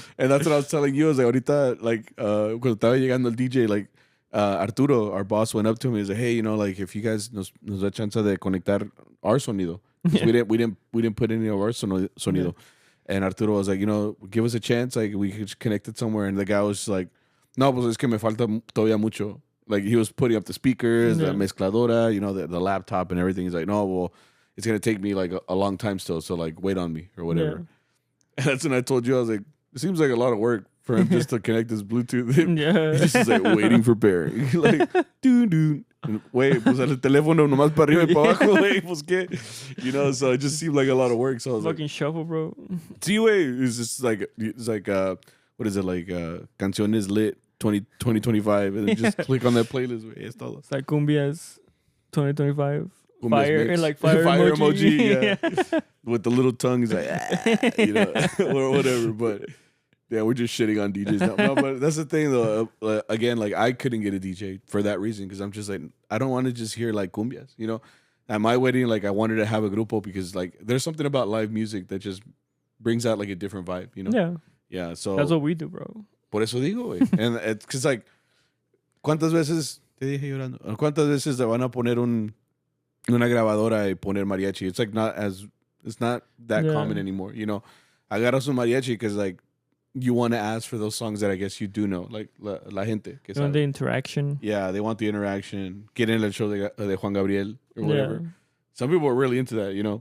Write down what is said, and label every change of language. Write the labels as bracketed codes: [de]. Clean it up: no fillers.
[en] And that's what I was telling you. I was like, [es] ahorita, [en] like, [es] cuando estaba llegando el DJ, [en] like, Arturo, our boss, went up to me and said, hey, you know, like, if you guys [es] nos da chance de conectar [en] our [es] sonido. [en] 'Cause we didn't put any of our [es] sonido. [en] Yeah. And Arturo was like, you know, give us a chance. Like, we could connect it somewhere. And the guy was like, [es] no, pues es que me falta todavía mucho. [en] Like, he was putting up the speakers, Yeah. the mezcladora, you know, the laptop and everything. He's like, no, well, it's going to take me, like, a long time still. So, like, wait on me or whatever. And that's when I told you, I was like, it seems like a lot of work for him just to connect his Bluetooth. Yeah. He's just like waiting for pairing. Like, dude. [es] Wait, pues el teléfono nomás para arriba y para abajo, güey, pues qué. [en] You know, so it just seemed like a lot of work. So I was Fucking shuffle, bro. like, [es] sí, güey. [en] It's just like, what is it, like, Canciones Lit 2025. And then just click on that playlist, [es] güey. Es todo. [en] It's like Cumbias 2025. Cumbia's Fire, mix. like fire emoji. yeah. With the little tongue, he's like, you know, or whatever. But yeah, we're just shitting on DJs now. No, but that's the thing, though. Again, like, I couldn't get a DJ for that reason because I'm just like, I don't want to just hear like cumbias, you know. at my wedding, like I wanted to have a [es] grupo [en] because like there's something about live music that just brings out like a different vibe, you know? Yeah. Yeah. So That's what we do, bro. [es] por eso digo, güey. [en] And it's because like, [es] ¿cuántas veces te dije llorando? ¿Cuántas veces te van a poner una grabadora y poner mariachi? [en] It's like it's not that common anymore, you know? [es] Agarras un mariachi [en] because like you want to ask for those songs that I guess you do know, like [es] la gente. [en] You want the interaction. Yeah, they want the interaction. Get in [es] el show de [en] Juan Gabriel or whatever. Yeah. Some people are really into that, you know?